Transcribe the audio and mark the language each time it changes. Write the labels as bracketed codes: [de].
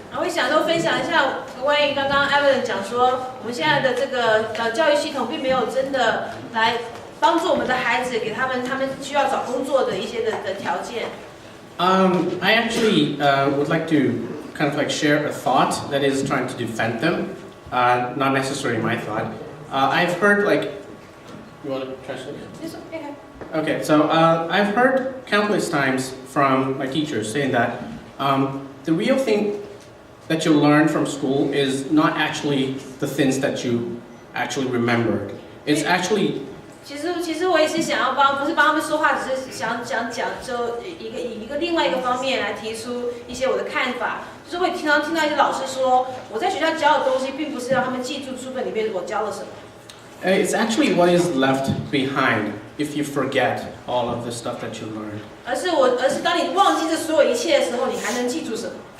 [zh] 我想都分享一下关于刚刚 Evan 讲说，我们现在的这个教育系统并没有真的来帮助我们的孩子，给他们需要找工作的一些的条件。 [en] I actually would like to kind of like share a thought that is trying to defend them, not necessarily my thought. I've heard like, you want to translate? Okay, so I've heard countless times from my teachers saying that the real thing that you learn from school is not actually the things that you actually remembered. It's actually [zh] 其实我也是想要不是帮他们说话，只是想讲就以一个另外一个方面来提出一些我的看法。就是会听到一些老师说，我在学校教的东西，并不是让他们记住书本里面我教了什么。 [en] it's actually what is left behind if you forget all of the stuff that you learned. [zh] 而是当你忘记这所有一切的时候，你还能记住什么？